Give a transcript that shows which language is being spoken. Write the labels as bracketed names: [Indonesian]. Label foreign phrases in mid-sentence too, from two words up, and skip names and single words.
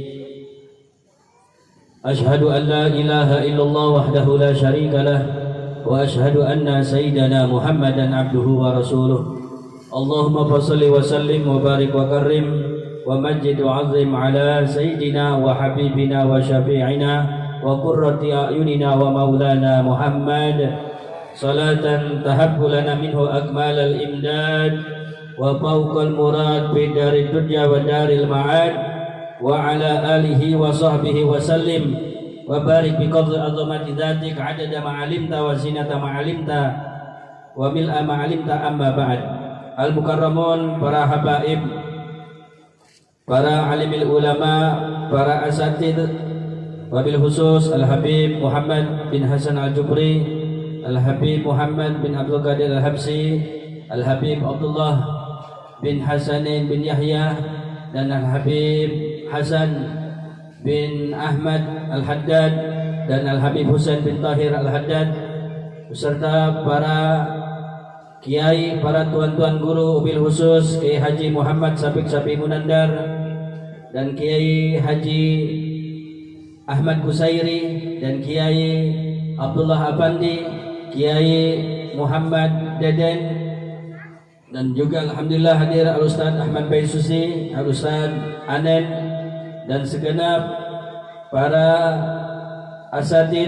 [Arabic] أشهد أن لا إله إلا الله وحده لا شريك له وأشهد أن سيدنا محمدا عبده ورسوله. اللهم صل وسلم وبارك وكرم ومجد وعظم على سيدنا و حبيبنا وشفيعنا وقرة أعيننا ومولانا محمد صلاة تهب لنا منه أكمل الإمداد وفوق المراد في دار الدنيا ودار المعاد وعلى آله وصحبه وسلم وبارك بقدر عظمة ذاتك عدد ما علمت وزنة ما علمت وملء ما علمت أما بعد. [Indonesian] Al-mukarramun, para habaib, para [Arabic] عالمي العلماء, [Indonesian] para asatid, [Arabic] وبالخصوص [Indonesian] Al-Habib Muhammad bin Hasan Al-Jubri, Al-Habib Muhammad bin Abdul Qadir Al-Habsi, Al-Habib Abdullah bin Hasanin bin Yahya, dan Al-Habib Hasan bin Ahmad Al-Haddad, dan Al-Habib Husain bin Tahir Al-Haddad, beserta para kiai, para tuan-tuan guru, [Arabic] وبالخصوص [Indonesian] Kiai Haji Muhammad Safiq Munandar dan Kiai Haji Ahmad Kusairi dan Kiai Abdullah Abandi, Kiai Muhammad Deden, dan juga alhamdulillah hadir Al-Ustaz Ahmad Baisusi, Al-Ustaz Anen, dan segenap para asatid.